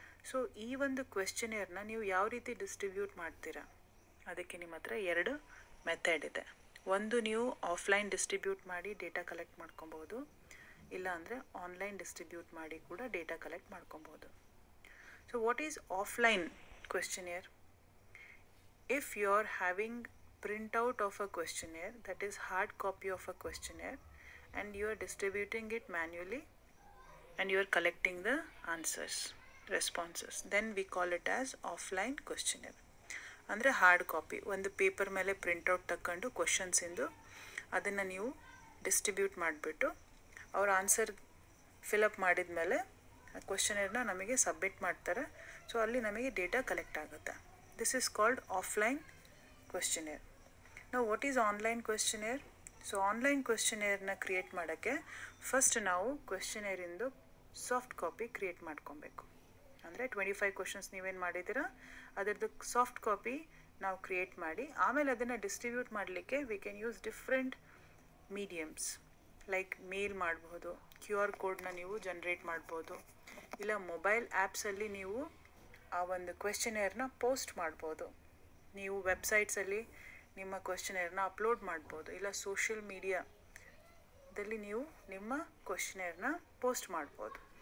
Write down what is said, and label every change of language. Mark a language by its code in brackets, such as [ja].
[kn] So ಈ ಒಂದು ಕ್ವೆಶ್ಚನೇರ್ನ ನೀವು ಯಾವ ರೀತಿ ಡಿಸ್ಟ್ರಿಬ್ಯೂಟ್ ಮಾಡ್ತೀರಾ ಅದಕ್ಕೆ ನಿಮ್ಮ ಹತ್ರ ಎರಡು ಮೆಥಡ್ ಇದೆ. ಒಂದು ನೀವು ಆಫ್ಲೈನ್ ಡಿಸ್ಟ್ರಿಬ್ಯೂಟ್ ಮಾಡಿ ಡೇಟಾ ಕಲೆಕ್ಟ್ ಮಾಡ್ಕೊಬೋದು, ಇಲ್ಲ ಅಂದರೆ ಆನ್ಲೈನ್ ಡಿಸ್ಟ್ರಿಬ್ಯೂಟ್ ಮಾಡಿ ಕೂಡ ಡೇಟಾ ಕಲೆಕ್ಟ್ ಮಾಡ್ಕೊಬೋದು. [en] So what is offline questionnaire? If you are having printout of a questionnaire, that is hard copy of a questionnaire, and you are distributing it manually and you are collecting the answers, responses, then we call it as offline questionnaire. [kn] ಅಂದರೆ hard copy ಒಂದು paper ಮೇಲೆ printout ತಗೊಂಡು ಕ್ವಶನ್ಸಿಂದು ಅದನ್ನು ನೀವು distribute ಮಾಡಿಬಿಟ್ಟು ಅವ್ರ answer fill up ಮಾಡಿದ ಮೇಲೆ ಆ ಕ್ವೆಶ್ಚನೇರ್ನ ನಮಗೆ ಸಬ್ಮಿಟ್ ಮಾಡ್ತಾರೆ. ಸೊ ಅಲ್ಲಿ ನಮಗೆ ಡೇಟಾ ಕಲೆಕ್ಟ್ ಆಗುತ್ತೆ. [en] This is called offline questionnaire. Now what is online questionnaire? [kn] So online questionnaire na create ಮಾಡೋಕ್ಕೆ ಫಸ್ಟ್ ನಾವು questionnaire ಇಂದು ಸಾಫ್ಟ್ ಕಾಪಿ ಕ್ರಿಯೇಟ್ ಮಾಡ್ಕೊಬೇಕು. ಅಂದರೆ 25 ಕ್ವೆಶನ್ಸ್ ನೀವೇನು ಮಾಡಿದ್ದೀರಾ ಅದರದ್ದು ಸಾಫ್ಟ್ ಕಾಪಿ ನಾವು ಕ್ರಿಯೇಟ್ ಮಾಡಿ ಆಮೇಲೆ ಅದನ್ನು ಡಿಸ್ಟ್ರಿಬ್ಯೂಟ್ ಮಾಡಲಿಕ್ಕೆ [en] we can use different mediums like [kn] ಮೇಲ್ ಮಾಡ್ಬೋದು, QR ಕೋಡ್ನ ನೀವು ಜನ್ರೇಟ್ ಮಾಡ್ಬೋದು, ಇಲ್ಲ ಮೊಬೈಲ್ ಆ್ಯಪ್ಸಲ್ಲಿ ನೀವು ಆ ಒಂದು ಕ್ವೆಶ್ಚನೇರ್ನ ಪೋಸ್ಟ್ ಮಾಡ್ಬೋದು, ನೀವು ವೆಬ್ಸೈಟ್ಸಲ್ಲಿ ನಿಮ್ಮ ಕ್ವೆಶ್ಚನೇರ್ನ ಅಪ್ಲೋಡ್ ಮಾಡ್ಬೋದು, ಇಲ್ಲ ಸೋಷಿಯಲ್ ಮೀಡಿಯಾದಲ್ಲಿ ನೀವು ನಿಮ್ಮ ಕ್ವೆಶ್ಚನೇರ್ನ ಪೋಸ್ಟ್ ಮಾಡ್ಬೋದು.